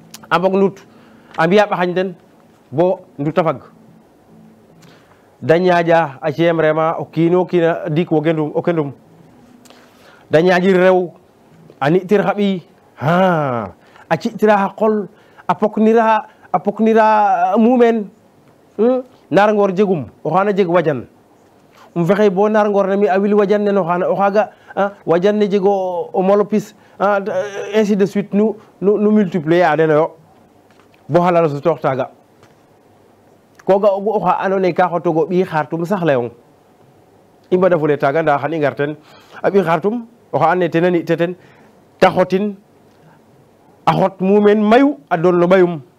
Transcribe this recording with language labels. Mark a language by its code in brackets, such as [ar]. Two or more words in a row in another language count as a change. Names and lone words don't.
[srr] a mbog nut a mbiya ɓaxañ den bo nduta fag da ñaaƴa a ci'em vraiment o kiino kiina dik o kendum da ñaaƴir rew a ni'tir xa ɓiy a ci'tira xa qol a poknira mumeen naar ngoor jegum o xaana jeg wajan fexey bo naar ngoor ne mi a wil wajan nen o xaaga wajan ne jeg o molo pis [fr] ainsi de suite [srr] nu multiplier a denoyo bo xalala sutoox taaga ko ga ogu oxa andoona yee ka xotogo ɓiy xaartum sax layong i mbadafule taaga ndaa xan i ngar ten a ɓiy xaartum oxa andoona yee ten a ni'te ten ta xotin a xot mumeen mayu a doon no ɓayum